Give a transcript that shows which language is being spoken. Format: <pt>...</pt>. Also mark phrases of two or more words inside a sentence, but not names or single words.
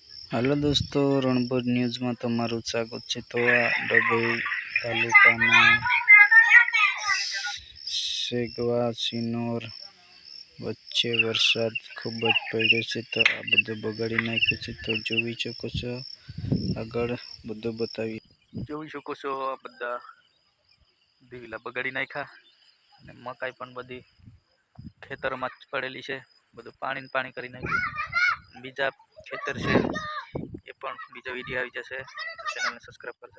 <gu>હેલો દોસ્તોં, રણપુર ન્યૂઝ મેં તમારૂ સ્વાગત હૈ। તો આ ડભોઈ તાલુકાના સેગવા સિનોર વચ્ચે વરસાદ ખૂબ જ પડ્યો છે। તો આ બધું બગાડી નાખ્યું છે। તો જોઈ શકો છો, આગળ બધું બતાવી જોઈ શકો છો આ બધા દિવેલા બગાડી નાખ્યા અને મકાઈ પણ બધી ખેતરમાં જ પડેલી છે। બધું પાણી પાણી કરી નાખ્યું। બીજા ખેતર છે એ પણ બીજો વિડીયો આવી જશે, ચેનલને સબસ્ક્રાઇબ કરજો।</gu>